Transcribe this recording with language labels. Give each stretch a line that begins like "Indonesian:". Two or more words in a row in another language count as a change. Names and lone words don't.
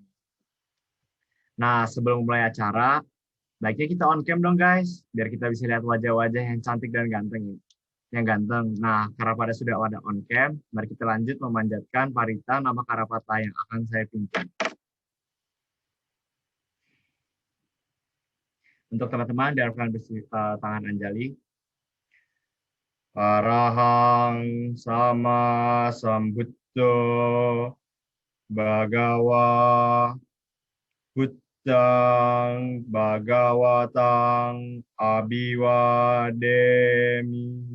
Indonesian: Nah, sebelum mulai acara, baiknya kita
English: on cam
Indonesian: dong guys, biar kita bisa lihat wajah-wajah yang cantik dan ganteng. Yang ganteng. Nah, karena pada sudah ada
English: on cam,
Indonesian: mari kita lanjut memanjatkan Parita nama Karapata yang akan saya pimpin. Untuk teman-teman, diharapkan tangan Anjali.
Pali: Arahang sama sambuddho bhagawa buddhang bhagawatang abiwademi.